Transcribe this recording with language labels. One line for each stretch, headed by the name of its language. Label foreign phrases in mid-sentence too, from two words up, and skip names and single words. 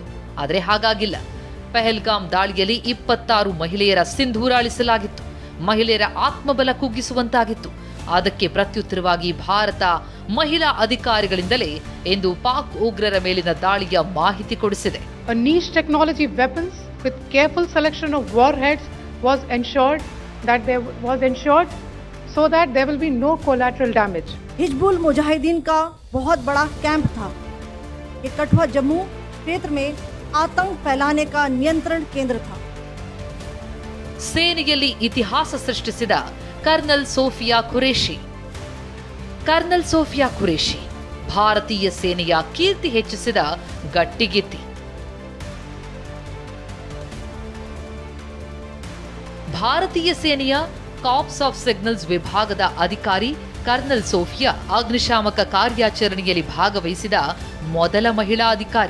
Kannada: ಆದರೆ ಹಾಗಾಗಿಲ್ಲ. ಪಹಲ್ಗಾಮ್ ದಾಳಿಯಲ್ಲಿ 26 ಮಹಿಳೆಯರ ಸಿಂಧೂರ ಅಳಿಸಲಾಗಿತ್ತು. ಮಹಿಳೆಯರ ಆತ್ಮಬಲ ಕುಗ್ಗಿಸುವಂತಾಗಿತ್ತು. ಅದಕ್ಕೆ ಪ್ರತ್ಯುತ್ತರವಾಗಿ ಭಾರತ ಮಹಿಳಾ ಅಧಿಕಾರಿಗಳಿಂದಲೇ ಎಂದು ಪಾಕ್ ಉಗ್ರರ ಮೇಲಿನ ದಾಳಿಯ ಮಾಹಿತಿ ಕೊಡಿಸಿದೆ.
English: A niche technology weapons with careful selection of warheads was ensured so that there will be no collateral damage.
Hindi: हिजबुल मुजाहिदीन का बहुत बड़ा कैंप था. ये कठुआ जम्मू क्षेत्र में आतंक फैलाने का नियंत्रण केंद्र था.
Kannada: ಸೇನೆಯಲ್ಲಿ ಇತಿಹಾಸ ಸೃಷ್ಟಿಸಿದ ಕರ್ನಲ್ ಸೋಫಿಯಾ ಖುರೇಶಿ. ಕರ್ನಲ್ ಸೋಫಿಯಾ ಖುರೇಶಿ ಭಾರತೀಯ ಸೇನೆಯ ಕೀರ್ತಿ ಹೆಚ್ಚಿಸಿದ ಗಟ್ಟಿಗಿತ್ತಿ. ಭಾರತೀಯ ಸೇನೆಯ ಕಾರ್ಪ್ಸ್ ಆಫ್ ಸಿಗ್ನಲ್ಸ್ ವಿಭಾಗದ ಅಧಿಕಾರಿ ಕರ್ನಲ್ ಸೋಫಿಯಾ ಅಗ್ನಿಶಾಮಕ ಕಾರ್ಯಾಚರಣೆಯಲ್ಲಿ ಭಾಗವಹಿಸಿದ ಮೊದಲ ಮಹಿಳಾ ಅಧಿಕಾರಿ.